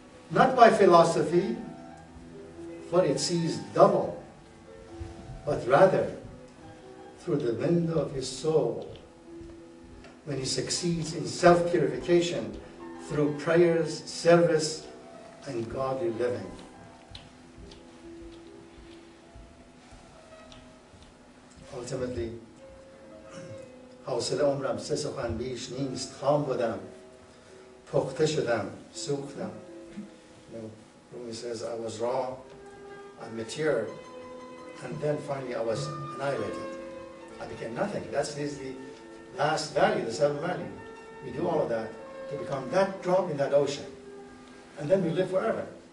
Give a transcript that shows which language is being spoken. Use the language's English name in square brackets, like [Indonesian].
[English] Not by philosophy, for it sees double, but rather through the window of his soul when he succeeds in self-purification through prayers, service, and godly living. Ultimately, [Persian] حوصله عمرم سه سخن بیش نیست خام بودم پخته شدم سوختم. [English] Rumi says, I was raw, I matured, and then finally I was annihilated. I became nothing. That's the last value, the seventh value. We do all of that to become that drop in that ocean. And then we live forever.